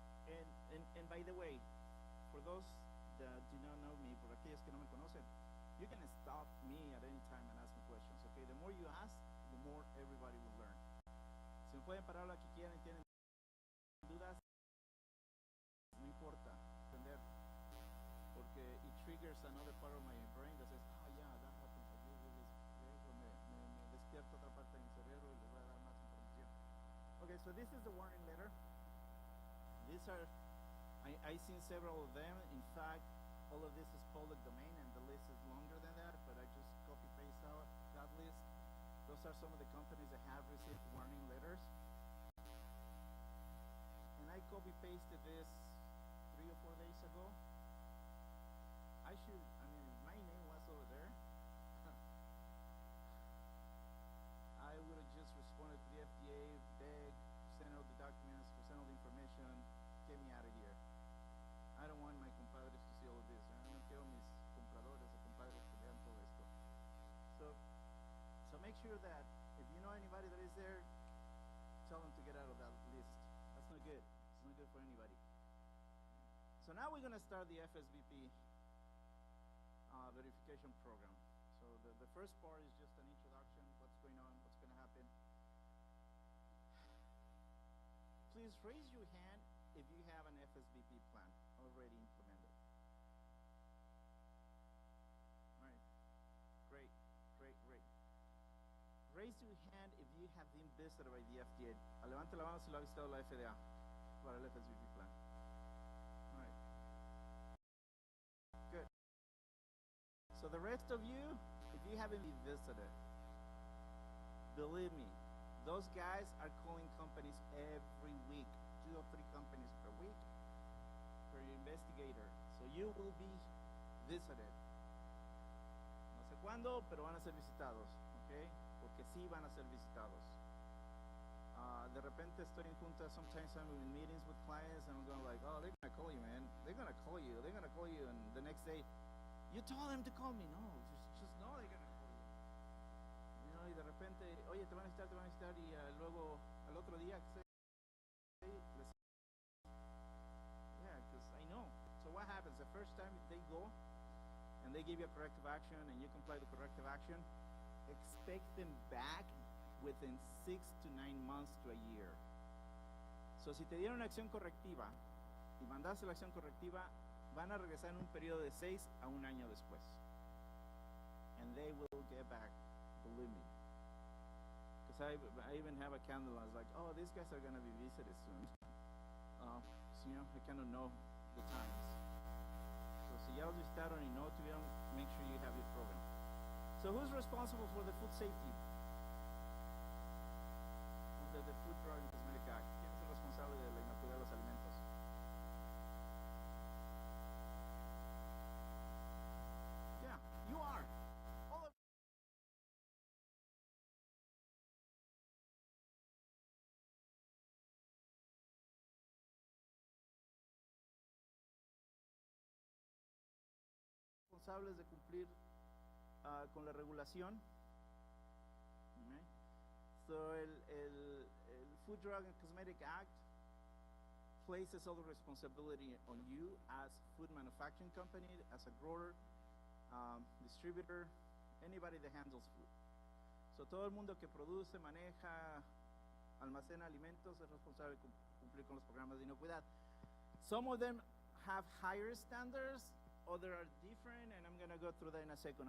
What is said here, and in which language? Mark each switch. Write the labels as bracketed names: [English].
[English] And by the way, for those that do not know me, [Spanish] por aquellos que no me conocen, [English] you can stop me at any time and ask me questions, okay? The more you ask, the more everybody will learn. [Spanish] Si me pueden parar lo que quieran y tienen dudas, no importa, entender, porque [English] it triggers another part of my brain that says, oh yeah, that happens, [Spanish] me despierta otra parte de mi cerebro y les voy a dar más información. [English] Okay, so this is the warning letter. These are, I've seen several of them. In fact, all of this is public domain and the list is longer than that, but I just copy paste out that list. Those are some of the companies that have received warning letters. And I copy pasted this 3 or 4 days ago. If my name was over there, I would have just responded to the FDA, begged, sent out the documents, sent out the information, get me out of here. I don't want my compadres to see all of this. [Spanish] No quiero mis compradores o compadres que vean todo esto. [English] So make sure that if you know anybody that is there, tell them to get out of that list. That's not good. It's not good for anybody. So now we're going to start the FSVP verification program. So the first part is just an introduction, what's going on, what's going to happen. Please raise your hand if you have an FSVP plan already implemented. All right, great. Raise your hand if you have been visited by the FDA. [Spanish] Levante la mano si lo ha visitado la FDA para el FSVP plan. [English] All right. Good. So the rest of you, if you haven't been visited, believe me, those guys are calling companies every week, 2 or 3 companies per week for your investigator. So you will be visited. [Spanish] No sé cuándo, pero van a ser visitados, ¿ok? Porque sí van a ser visitados. De repente estoy en juntas, [English] sometimes I'm in meetings with clients and I'm going like, oh, they're gonna call you, man. They're gonna call you, and the next day, you told them to call me. No, just know they're gonna call you. You know, [Spanish] y de repente, oye, te van a necesitar, y luego al otro día, [English] yeah, because I know. So what happens, the first time they go, and they give you a corrective action, and you comply with the corrective action, expect them back within 6 to 9 months to a year. [Spanish] So si te dieron una acción correctiva y mandaste la acción correctiva, van a regresar en un periodo de 6 a 1 año después. [English] And they will get back, believe me. Because I even have a candle, I was like, oh, these guys are going to be visited soon. So, you know, I kind of know the times. So [Spanish] si ya los visitaron y no tuvieron, [English] make sure you have your program. So who's responsible for the food safety? The Food, Drug, and Cosmetic Act. [Spanish] ¿Quién es el responsable de la inocuidad de los alimentos? [English] Yeah, you are. All of [Spanish] responsables de cumplir con la regulación. [English] Okay. So el Food, Drug, and Cosmetic Act places all the responsibility on you as food manufacturing company, as a grower, distributor, anybody that handles food. [Spanish] So todo el mundo que produce, maneja, almacena alimentos es responsable de cumplir con los programas de inocuidad. [English] Some of them have higher standards, others are different, and I'm going to go through that in a second.